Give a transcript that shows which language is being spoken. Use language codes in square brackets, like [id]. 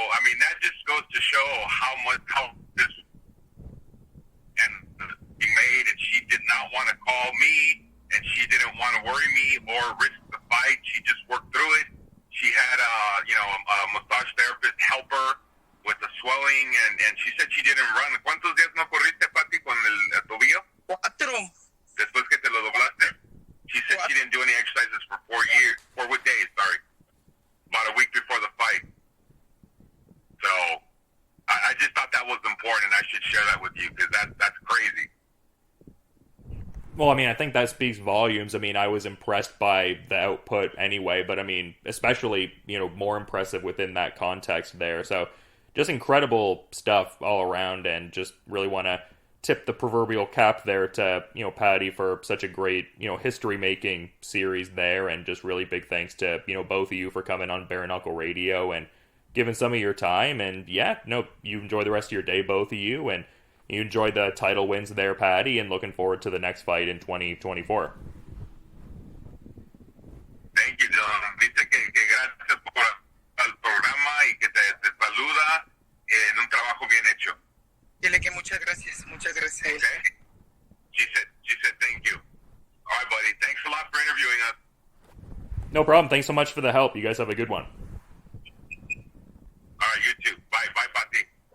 [en] mean, that just goes to show how this and she made, and she did not want to call me, and she didn't want to worry me or risk the fight. She just worked through it. She had a massage therapist help her with the swelling, and she said she didn't run. [es] ¿Cuántos días no corriste, Paty, con el tobillo? 4. Después que te lo doblaste. [en] She said she didn't do any exercises for 4 days, about a week before the fight. So I just thought that was important. I should share that with you because that's crazy. Well, I mean, I think that speaks volumes. I mean, I was impressed by the output anyway, but I mean, especially, more impressive within that context there. So just incredible stuff all around, and just really want to tip the proverbial cap there to, Paty for such a great, history-making series there, and just really big thanks to, both of you for coming on Bare Knuckle Radio and giving some of your time. And you enjoy the rest of your day, both of you, and you enjoy the title wins there, Paty, and looking forward to the next fight in 2024. Thank you, John. [es] Dice que gracias por el programa y que te saluda en un trabajo bien hecho. Dile que muchas gracias a él. [en] Okay? She said thank you. All right, buddy. Thanks a lot for interviewing us. No problem. Thanks so much for the help. You guys have a good one. All right, you too. Bye, Paty.